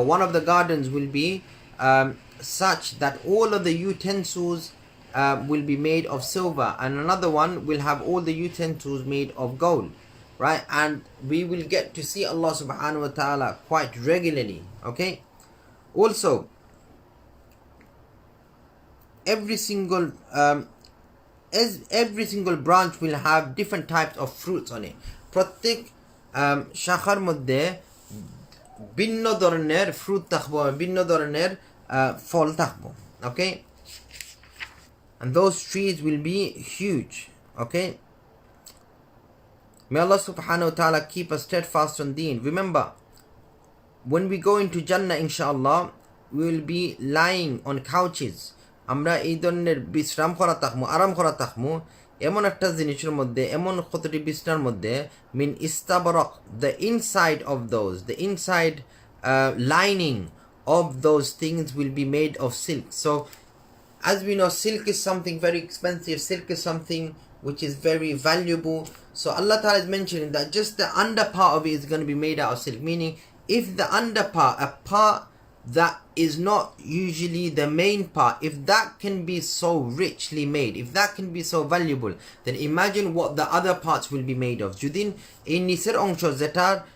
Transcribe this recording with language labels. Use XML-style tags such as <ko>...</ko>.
<en>One of the gardens will be such that all of the utensils will be made of silver, and another one will have all the utensils made of gold, right? And we will get to see Allah Subhanahu wa Ta'ala quite regularly. Okay, also every single branch will have different types of fruits on it.</en> <bn>প্রত্যেক শাখার মধ্যে ভিন্ন ধরনের fruit থাকবো, ভিন্ন ধরনের ফল থাকবো.</bn> <en>Okay, and those trees will be huge. Okay, may Allah Subhanahu wa Ta'ala keep us steadfast on deen. Remember, when we go into Jannah, inshallah, we will be lying on couches.</en> <bn>আমরা এই ধরনের বিশ্রাম করা থাকবো, আরাম করা থাকবো এমন একটা জিনিসের মধ্যে, এমন কতটি বিছনার মধ্যে, মিন ইস্তাবরক,</bn> <en>the inside of those, the inside lining of those things will be made of silk. So as we know, silk is something very expensive, silk is something which is very valuable. So Allah Ta'ala is mentioning that just the under part of it is going to be made out of silk, meaning if the under part, a part that is not usually the main part, if that can be so richly made, if that can be so valuable, then imagine what the other parts will be made of. Judin</en> <bn>এই নিচের অংশ যেটার</bn>